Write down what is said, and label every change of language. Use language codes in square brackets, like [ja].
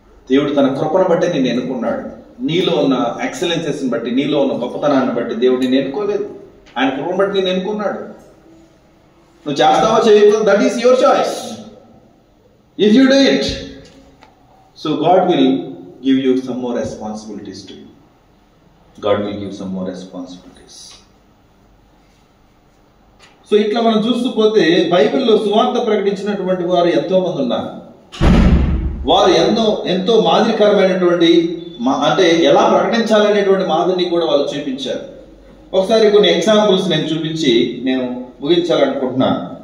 [te] దేవుడు తన కృపను బట్టి నిన్ను ఎన్నుకున్నాడు. నీలో ఉన్న ఎక్సలెన్సెస్ బట్టి, నీలో ఉన్న గొప్పతనాన్ని బట్టి దేవుడు నిన్ను ఎన్నుకోలేదు. ఆయన కృపను బట్టి నిన్ను ఎన్నుకున్నాడు. నువ్వు చేస్తావా చేయకపోతే [en] That is your choice. If you do it, so God will give you some more responsibilities to you. God will give some more responsibilities. [te] So ఇట్లా మనం చూస్తూ పోతే బైబిల్లో సువార్త ప్రకటించినటువంటి వారు ఎంతో మంది ఉన్నారు. వారు ఎంతో మాదిరికరమైనటువంటి అంటే ఎలా ప్రకటించాలనేటువంటి మాదిరిని కూడా వాళ్ళు చూపించారు. ఒకసారి కొన్ని ఎగ్జాంపుల్స్ నేను చూపించి నేను ముగించాలనుకుంటున్నాను.